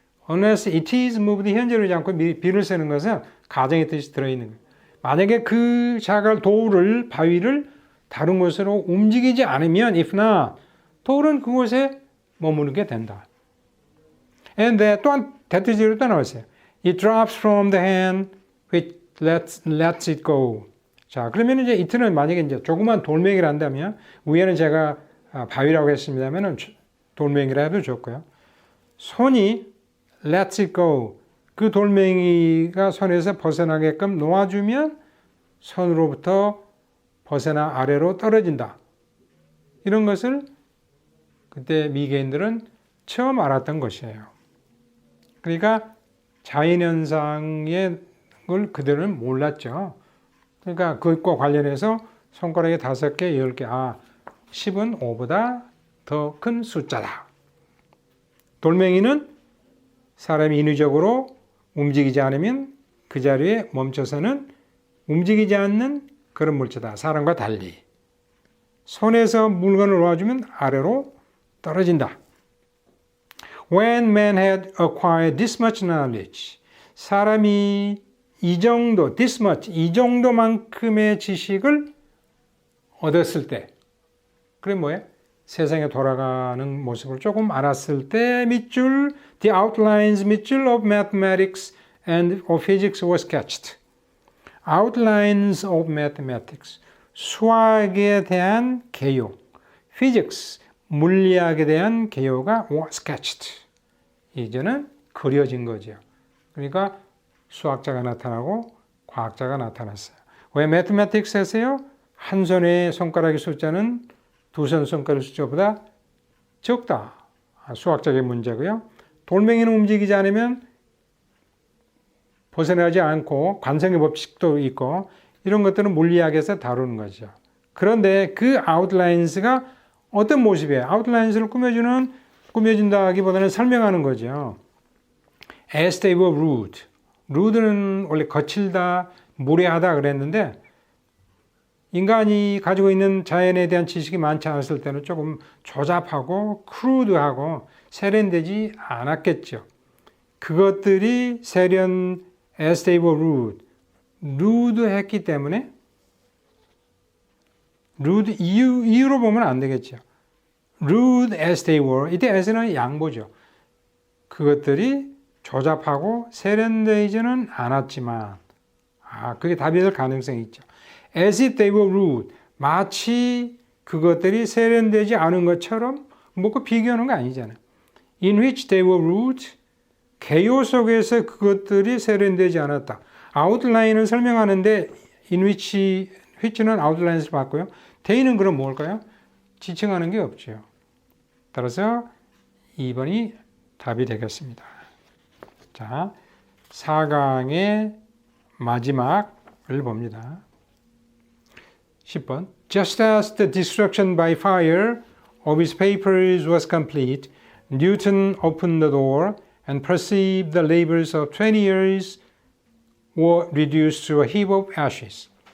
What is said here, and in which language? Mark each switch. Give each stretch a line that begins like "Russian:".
English: unless it is moved
Korean: 현재를 하지 않고 be를 쓰는 것은 가정의 뜻이 들어있는 거예요. 만약에 그 돌을 바위를 다른 곳으로 움직이지 않으면
English: if not
Korean: 돌은 그곳에 머무르게 된다.
English: And that
Korean: 또한 대표적으로 또 나왔어요.
English: It drops from the hand which lets it go.
Korean: 자, 그러면 이제 이트는 만약에 이제 조그만 돌멩이를 한다면 위에는 제가 바위라고 했습니다면 돌멩이라 해도 좋고요. 손이
English: lets it go.
Korean: 그 돌멩이가 손에서 벗어나게끔 놓아주면 손으로부터 벗어나 아래로 떨어진다. 이런 것을 그때 미개인들은 처음 알았던 것이에요. 그러니까 자연현상의 걸 그들은 몰랐죠. 그러니까 그것과 관련해서 손가락에 5개, 10개, 10은 5보다 더 큰 숫자다. 돌멩이는 사람이 인위적으로 움직이지 않으면 그 자리에 멈춰서는 움직이지 않는 그런 물체다. 사람과 달리. 손에서 물건을 놓아주면 아래로 떨어진다.
English: When man had acquired this much knowledge,
Korean: 사람이 이 정도,
English: this much,
Korean: 이 정도만큼의 지식을 얻었을 때, 그게 뭐예요? 세상에 돌아가는 모습을 조금 알았을 때 밑줄,
English: the outlines
Korean: 밑줄
English: of mathematics and of physics was sketched. outlines of mathematics,
Korean: 수학에 대한 개요, physics, 물리학에 대한 개요가 sketched. 이제는 그려진 거죠. 그러니까 수학자가 나타나고 과학자가 나타났어요. 왜 mathematics 했어요? 한 손의 손가락의 숫자는 두 손 손가락 숫자보다 적다. 수학적인 문제고요. 돌멩이는 움직이지 않으면 벗어나지 않고 관성의 법칙도 있고 이런 것들은 물리학에서 다루는 거죠. 그런데 그 아웃라인스가 어떤 모습이에요? 아웃라인스를 꾸며준다기보다는 설명하는 거죠.
English: As they were rude.
Korean: rude는 원래 거칠다, 무례하다 그랬는데 인간이 가지고 있는 자연에 대한 지식이 많지 않았을 때는 조금 조잡하고 crude하고 세련되지 않았겠죠. 그것들이
English: as they were rude.
Korean: rude했기 때문에 rude 이유로 보면 안 되겠죠.
English: rude as they were.
Korean: 이때 as는 양보죠. 그것들이 조잡하고 세련되지는 않았지만 그게 답이 될 가능성이 있죠.
English: As if they were rude.
Korean: 마치 그것들이 세련되지 않은 것처럼 그 비교하는 거 아니잖아요.
English: In which they were rude.
Korean: 개요 속에서 그것들이 세련되지 않았다. 아웃라인을 설명하는데
English: in which
Korean: 는 아웃라인을 봤고요. they는 그럼 뭘까요? 지칭하는 게 없죠. 따라서 2번이 답이 되겠습니다. 자, 4강의 마지막을 봅니다. 10번.
English: Just as the destruction by fire of his papers was complete, Newton opened the door and perceived the labors of 20 years were reduced to a heap of ashes.